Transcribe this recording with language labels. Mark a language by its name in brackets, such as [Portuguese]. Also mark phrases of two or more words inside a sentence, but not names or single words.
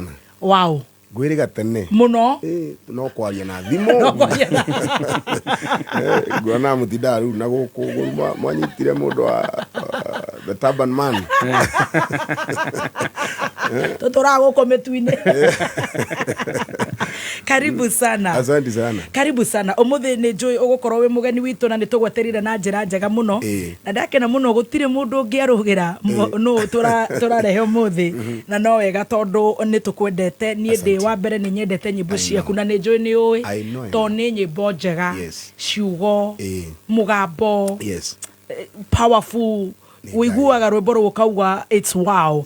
[Swahili] Asante sana. Wow. [Kikuyu] Gwiriga tene. Muno. No kwaria na thimo. No kwaria. Gwana mutinda riu na guku mwanyitire mundu wa [English] the Turban Man. [Kikuyu] Tutora guko metuine. [Swahili] Karibu sana. Asante sana. Karibu sana. [Kikuyu] Umuthi ni Joy ugukorwo wi mugeni witu na nitugweterire na njira njega muno. Na ndakena muno gutire mundu ungiarugira no turarehe umuthi na no wega tondu nitukwendete nie ndi wa mbere ni nyendete nyimbo ciaku na ni Joy ni ui to ni nyimbo njega ciugo mugambo powerful wiguaga rwimbo rukauga [English] it's wow.